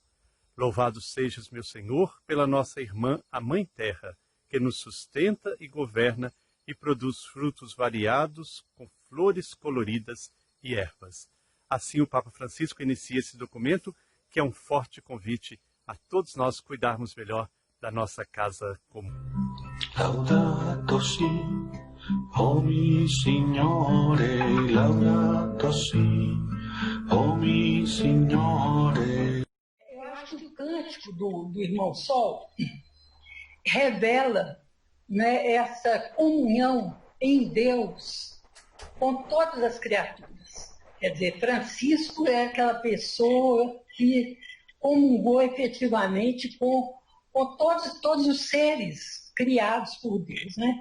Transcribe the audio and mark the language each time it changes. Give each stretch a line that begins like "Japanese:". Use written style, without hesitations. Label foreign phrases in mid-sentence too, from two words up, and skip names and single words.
Portuguese: Louvado sejas, meu Senhor, pela nossa irmã, a Mãe Terra, que nos sustenta e governa e produz frutos variados com flores coloridas e ervas. Assim, o Papa Francisco inicia esse documento, que é um forte convite a todos nós cuidarmos melhor da nossa casa comum.
Italian: Laudato si, oh mi Signore, laudato si, oh mi Signore.
Portuguese: Eu acho que o cântico do Irmão Sol revela, né, essa comunhão em Deus com todas as criaturas. Quer dizer, Francisco é aquela pessoa que comungou efetivamente com todos os seres criados por Deus, né?